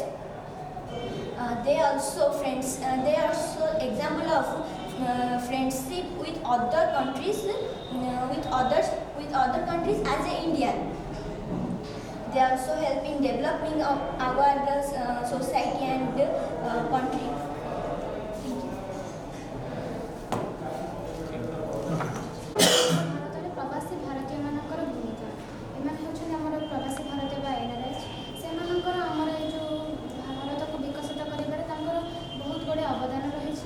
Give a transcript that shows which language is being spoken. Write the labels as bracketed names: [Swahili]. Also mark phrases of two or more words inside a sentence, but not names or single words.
[English] They also example of friendship with other countries, with other countries as an Indian. They also help in developing of our society and country. [Odia] ଭାରତରେ ପ୍ରବାସୀ ଭାରତୀୟମାନଙ୍କର ଭୂମିକା ଏମାନେ ହେଉଛନ୍ତି ଆମର ପ୍ରବାସୀ ଭାରତୀୟ ବା NRS। ସେମାନଙ୍କର ଆମର ଏଇ ଯେଉଁ ଭାରତକୁ ବିକଶିତ କରିବାରେ ତାଙ୍କର ବହୁତ ଗୁଡ଼ିଏ ଅବଦାନ ରହିଛି।